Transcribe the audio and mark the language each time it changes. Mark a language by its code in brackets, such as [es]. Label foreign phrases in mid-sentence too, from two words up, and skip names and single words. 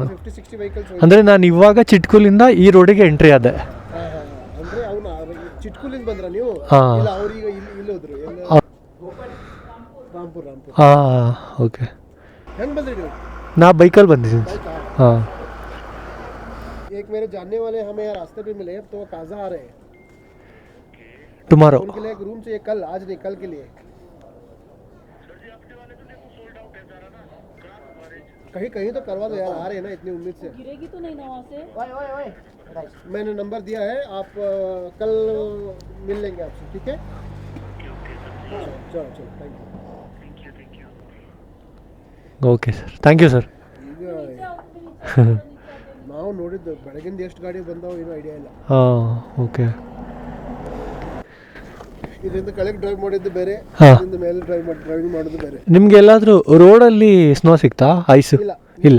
[kn] 50-60 ವೆಹಿಕಲ್ಸ್. ಅಂದರೆ ನಾನು ಇವಾಗ ಚಿಟ್ಕೂಲಿಂದ ಈ ರೋಡಿಗೆ ಎಂಟ್ರಿ ಆದೆ. ಅಂದರೆ ಅವನು ಚಿಟ್ಕೂಲಿಂದ ಬಂದ್ರ ನೀವು? ಹಾಂ, ಇಲ್ಲ, ಅವ್ರೀಗ ಇಲ್ಲಿ ಹೋದ್ರು. ರಾಂಪುರ್. ಹಾಂ, ಓಕೆ. ಹೆಂಗೆ ಬಂದ್ರಿ ನೀವು? ನಾ ಬೈಕಲ್ಲಿ ಬಂದಿದ್ದೀನಿ. ಹಾಂ. [hi] एक मेरे जानने वाले हमें यहाँ रास्ते पे मिले, तो काजा आ रहे हैं टुमारो. उनके लिए एक रूम चाहिए कल, आज नहीं कल के लिए. कहीं तो करवा दो यार, आ रहे हैं ना इतनी उम्मीद से. गिरेगी तो नहीं ना वहाँ से? मैंने नंबर दिया है, आप कल मिल लेंगे आपसे, ठीक है? [en] चलो thank you. okay sir, thank you sir. [kn] ನಾವು ನೋಡಿದ್ದು ಬೆಳಗಿಂದ ಎಷ್ಟು ಗಾಡಿ ಬಂದಾವ ಏನೋ ಐಡಿಯಾ ಇಲ್ಲ. ಹಾಂ, ಓಕೆ. ಇದರಿಂದ ಕೆಳಗೆ ಡ್ರೈವ್ ಮಾಡಿದ್ದು ಬೇರೆ, ಇದರಿಂದ ಮೇಲೆ ಡ್ರೈವಿಂಗ್ ಮಾಡೋದು ಬೇರೆ. ನಿಮ್ಗೆ ಎಲ್ಲಾದರೂ ರೋಡಲ್ಲಿ ಸ್ನೋ ಸಿಗ್ತಾ? ಐಸು ಇಲ್ಲ.